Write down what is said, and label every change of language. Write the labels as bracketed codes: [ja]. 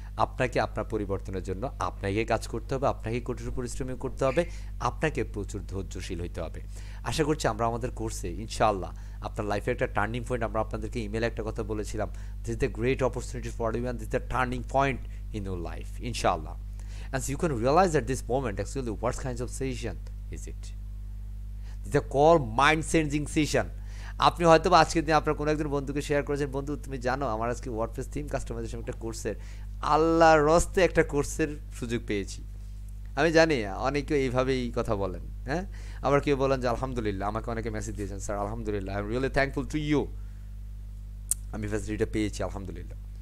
[bn] আপনাকে আপনার পরিবর্তনের জন্য আপনাকে কাজ করতে হবে, আপনাকে কঠোর পরিশ্রম করতে হবে, আপনাকে প্রচুর ধৈর্যশীল হইতে হবে। আশা করছি আমরা আমাদের কোর্সে ইনশাআল্লাহ আপনার লাইফে একটা টার্নিং পয়েন্ট, আমরা আপনাদেরকে ইমেলে একটা কথা বলেছিলাম, [en] this is the great opportunity for you and this is the turning point in your life, [bn] inshallah. [en] And so you can realize at this moment actually what kinds of session is it. This is a called mind changing session. [bn] আপনি হয়তো বা আজকের দিনে আপনার কোনো একজন বন্ধুকে share করেছেন, বন্ধু তুমি জানো আমার আজকে ওয়ার্ডপ্রেস থিম কাস্টমাইজেশন একটা কোর্সের, আল্লাহর রস্তে একটা কোর্সের সুযোগ পেয়েছি। আমি জানি অনেকে এইভাবেই কথা বলেন, হ্যাঁ, আবার কেউ বলেন যে আলহামদুলিল্লাহ, আমাকে অনেকে মেসেজ দিয়েছেন, স্যার আলহামদুলিল্লাহ, [en] I am really thankful to you, [bn] আমি ফ্যাসিলিটিটা পেয়েছি আলহামদুলিল্লাহ।